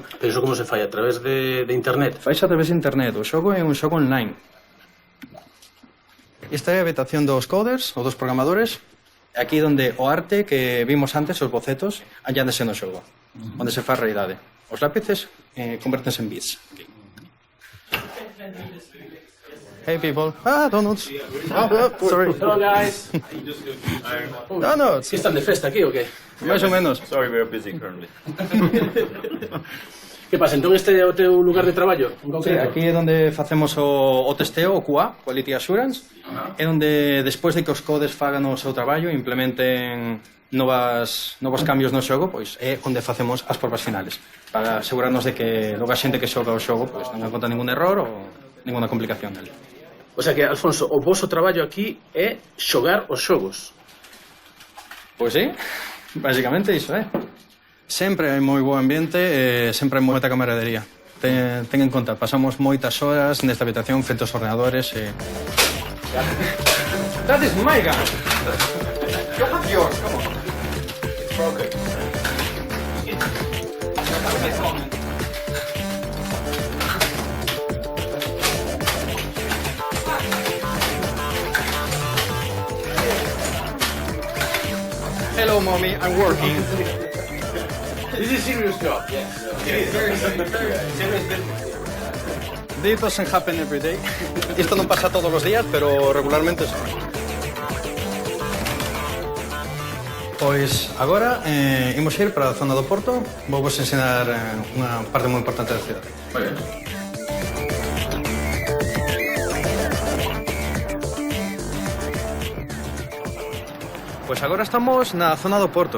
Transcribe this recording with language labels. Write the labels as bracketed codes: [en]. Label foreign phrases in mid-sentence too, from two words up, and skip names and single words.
[gl] Pero iso como se fai? A través de internet? Fais a través de internet, o xogo é un xogo online. Esta é a habitación dos coders, ou dos programadores, aquí donde o arte que vimos antes, os bocetos, añádese no xogo, onde se faz realidade. Os lápices convertense en bits. [en] Hey people. Donuts. Sorry. Hello guys. Donuts. [gl] ¿Están de festa aquí o qué? Máis ou menos. [en] Sorry, we're busy currently. [gl] Que pasa, entón este é o teu lugar de traballo? Sí, aquí é onde facemos o testeo, o QA, [en] Quality Assurance, [gl] é onde despois de que os codes fagan o seu traballo, implementen novos cambios no xogo, pois é onde facemos as probas finales, para asegurarnos de que logo a xente que xoga o xogo pois non encontra ningún error ou ninguna complicación nele. [es] O sea [gl] que, Alfonso, o vosso traballo aquí é xogar os xogos. Pois sí, basicamente iso é. Sempre hai moi bo ambiente e sempre hai moita camaradería. Ten en conta, pasamos moitas horas nesta habitación frente aos ordenadores e... [en] That is my gun! You have yours, come on. It's broken. Hello, mommy, I'm working. This is a serious job. Yes. It is very serious business. This doesn't happen every day. [gl] Isto non pasa todos os días, pero regularmente sí. Pois agora imos ir para a zona do Porto. Vou vos ensinar unha parte moi importante da cidade. Vale. Pois agora estamos na zona do Porto.